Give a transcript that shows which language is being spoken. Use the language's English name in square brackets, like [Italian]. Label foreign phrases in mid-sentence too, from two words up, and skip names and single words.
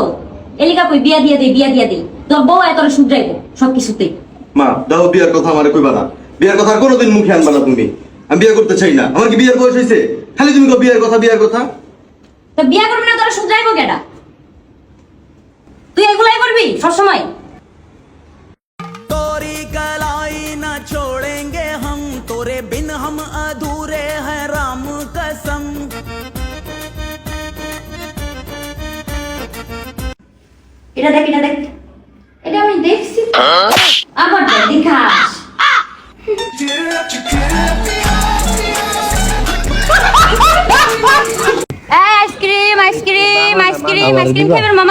[Bangla] এলিকা কই বিয়া দিয়ে দে, বিয়া দিয়ে দে। তোর বউ এতটা শুধরাইবো সবকিছুতে। মা দাও, বিয়ার কথা আমারে কইবা না। বিয়ার কথা আর কোনোদিন মুখে আনবা না তুমি। আমি বিয়ে করতে চাই না। আমার কি বিয়ের বয়স হয়েছে? খালি তুমি কও বিয়ের কথা, বিয়ের কথা। তো বিয়া করবি না, তোরা শুধরাইবো কেডা? তুই এগুলাই করবি সবসময়? [Hindi] तोरी कलाई न छोड़ेंगे हम, तोरे बिन हम अधूरे हैं राम कसम। [Bangla] এটা দেখ, এটা দেখ, এটা আমি দেখছি। আবার দেখ, দেখাস। আইসক্রিম আইসক্রিম আইসক্রিম আইসক্রিম খাবেন মামা?